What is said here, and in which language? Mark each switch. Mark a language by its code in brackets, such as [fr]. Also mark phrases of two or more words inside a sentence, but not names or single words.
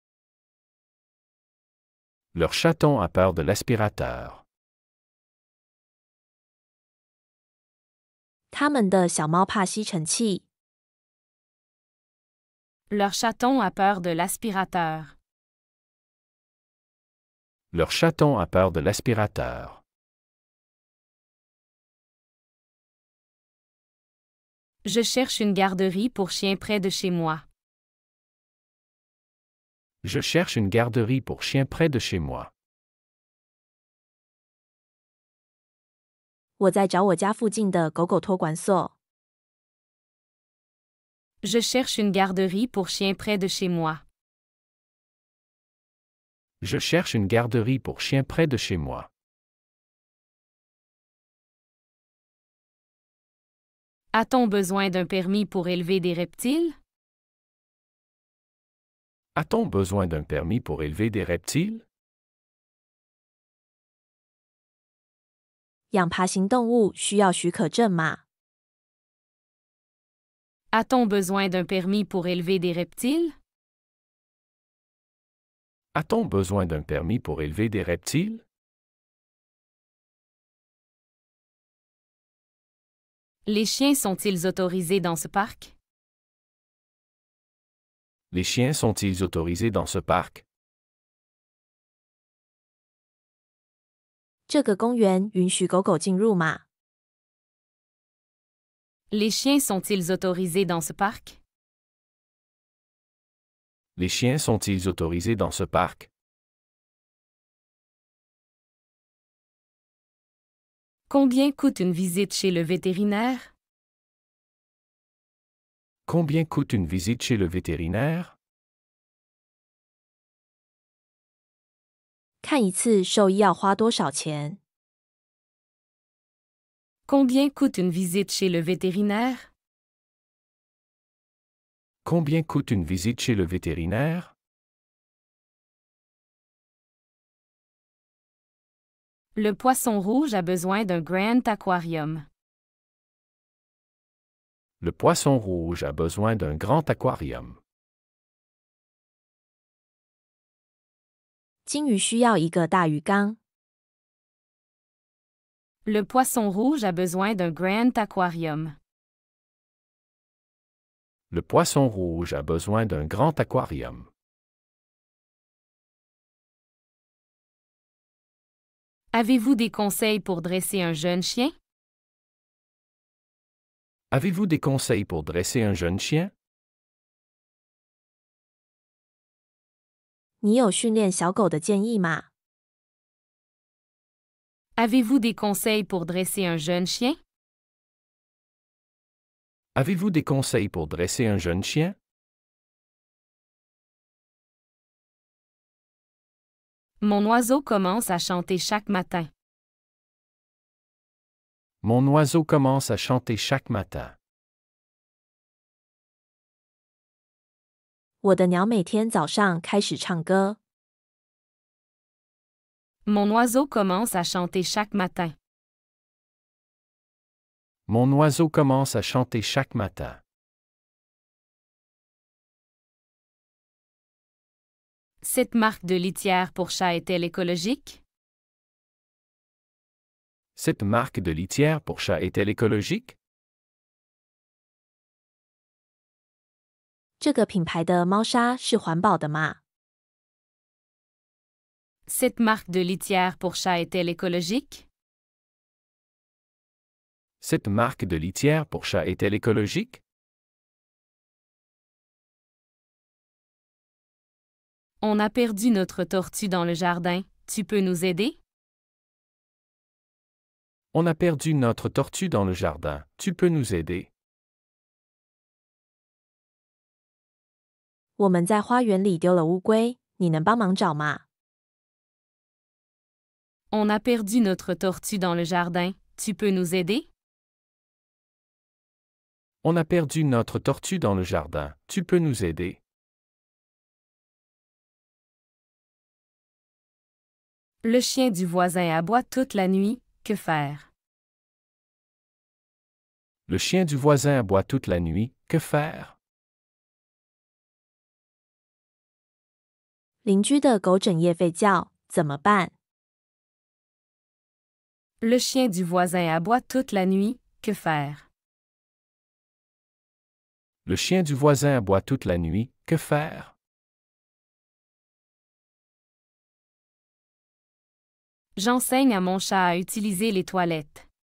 [fr] Leur chaton a peur de l'aspirateur. [zh] 他们的小猫怕吸尘器。 [fr] Leur chaton a peur de l'aspirateur. Leur chaton a peur de l'aspirateur. Je cherche une garderie pour chien près de chez moi. Je cherche une garderie pour chien près de chez moi. [zh] 我在找我家附近的狗狗托管所。 [fr] Je cherche une garderie pour chien près de chez moi. Je cherche une garderie pour chien près de chez moi. A-t-on besoin d'un permis pour élever des reptiles? A-t-on besoin d'un permis pour élever des reptiles? [zh] 养爬行动物需要许可证吗？ [fr] A-t-on besoin d'un permis pour élever des reptiles? A-t-on besoin d'un permis pour élever des reptiles? Les chiens sont-ils autorisés dans ce parc? Les chiens sont-ils autorisés dans ce parc? [zh] 这个公园允许狗狗进入吗？ [fr] Les chiens sont-ils autorisés dans ce parc? Les chiens sont-ils autorisés dans ce parc? Combien coûte une visite chez le vétérinaire? Combien coûte une visite chez le vétérinaire? [zh] 看一次兽医要花多少钱？ [fr] Combien coûte une visite chez le vétérinaire? Combien coûte une visite chez le vétérinaire? Le poisson rouge a besoin d'un grand aquarium. Le poisson rouge a besoin d'un grand aquarium. [zh] 金鱼需要一个大鱼缸。 [fr] Le poisson rouge a besoin d'un grand aquarium. Le poisson rouge a besoin d'un grand aquarium. Avez-vous des conseils pour dresser un jeune chien? Avez-vous des conseils pour dresser un jeune chien? [zh] 你有训练小狗的建议吗？ [fr] Avez-vous des conseils pour dresser un jeune chien? Avez-vous des conseils pour dresser un jeune chien? Mon oiseau commence à chanter chaque matin. Mon oiseau commence à chanter chaque matin. [zh] 我的鸟每天早上开始唱歌。 [fr] Mon oiseau commence à chanter chaque matin. Mon oiseau commence à chanter chaque matin. Cette marque de litière pour chat est-elle écologique? Cette marque de litière pour chat est-elle écologique? [zh] 这个品牌的猫砂是环保的吗？ [fr] Cette marque de litière pour chat est-elle écologique? Cette marque de litière pour chat est-elle écologique? On a perdu notre tortue dans le jardin. Tu peux nous aider? On a perdu notre tortue dans le jardin. Tu peux nous aider? [zh] 我们在花园里丢了乌龟，你能帮忙找吗？ [fr] On a perdu notre tortue dans le jardin. Tu peux nous aider? On a perdu notre tortue dans le jardin. Tu peux nous aider? Le chien du voisin aboie toute la nuit. Que faire? Le chien du voisin aboie toute la nuit. Que faire? [zh] 邻居的狗整夜吠叫，怎么办？ [fr] Le chien du voisin aboie toute la nuit. Que faire? Le chien du voisin aboie toute la nuit. Que faire? J'enseigne à mon chat à utiliser les toilettes.